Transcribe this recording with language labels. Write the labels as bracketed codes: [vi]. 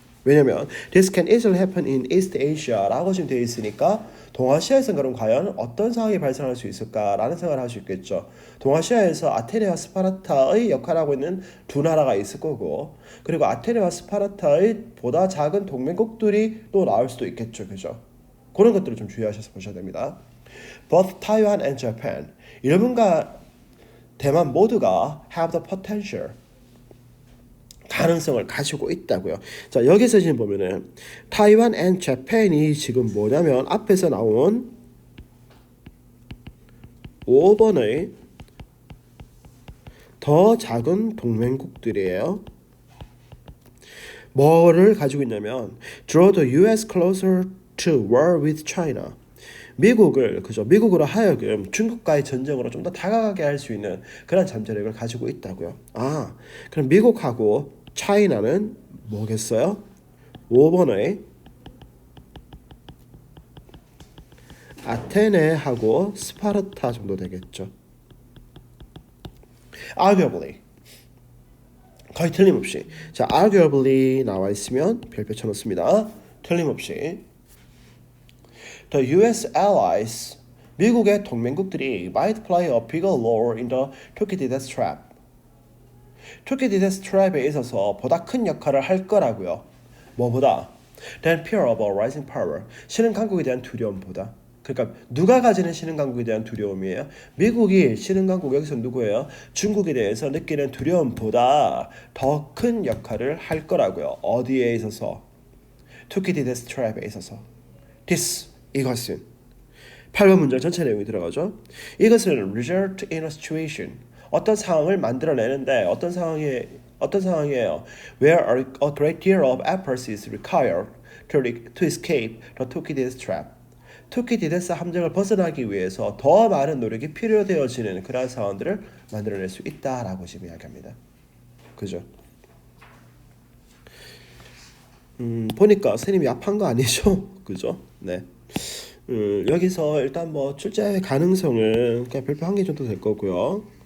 [ko] 왜냐면 [en] This can easily happen in East Asia [ko] 라고 지금 되어 있으니까 동아시아에서는 그럼 과연 어떤 상황이 발생할 수 있을까라는 생각을 할 수 있겠죠. 동아시아에서 아테네와 스파르타의 역할을 하고 있는 두 나라가 있을 거고 그리고 아테네와 스파르타의 보다 작은 동맹국들이 또 나올 수도 있겠죠. 그죠? 그런 것들을 좀 주의하셔서 보셔야 됩니다. [en] Both Taiwan and Japan, [ko] 일본과 대만 모두가 [en] have the potential, [ko] 가능성을 가지고 있다고요. 자, 여기서 지금 보면은 타이완 and Japan이 지금 뭐냐면 앞에서 나온 5번의 더 작은 동맹국들이에요. 뭐를 가지고 있냐면 [en] draw the U.S. closer to war with China. [ko] 미국으로 하여금 중국과의 전쟁으로 좀 더 다가가게 할 수 있는 그런 잠재력을 가지고 있다고요. 아, 그럼 미국하고 차이나는 뭐겠어요? 5번의 아테네하고 스파르타 정도 되겠죠. Arguably, 거의 틀림없이. 자, arguably 나와 있으면 별표 쳐놓습니다. 틀림없이. [en] The U.S. allies, [ko] 미국의 동맹국들이 [en] might play a bigger role in the Thucydides trap. [ko] Thucydides trap에 있어서 보다 큰 역할을 할 거라고요. [en] 뭐보다? Than fear of a rising power. [ko] 신흥 강국에 대한 두려움보다. 그러니까 누가 가지는 신흥 강국에 대한 두려움이에요? 미국이 신흥 강국, 여기서 누구예요? 중국에 대해서 느끼는 두려움보다 더 큰 역할을 할 거라고요. 어디에 있어서? Thucydides trap에 있어서. This, 이것은 8번 문장 전체 내용이 들어가죠. 이것은 [en] result in a situation, [ko] 어떤 상황을 만들어내는데 어떤 상황이에요? [en] Where a great deal of effort is required to escape the Thucydides trap. [ko] 투키디데스 함정을 벗어나기 위해서 더 많은 노력이 필요되어지는 그러한 상황들을 만들어낼 수 있다라고 지금 이야기합니다. 그죠? 보니까 선생님이 약한 거 아니죠? 그죠? 네. 여기서 일단 뭐 출제 가능성은 그냥 별표 1개 정도 될 거고요.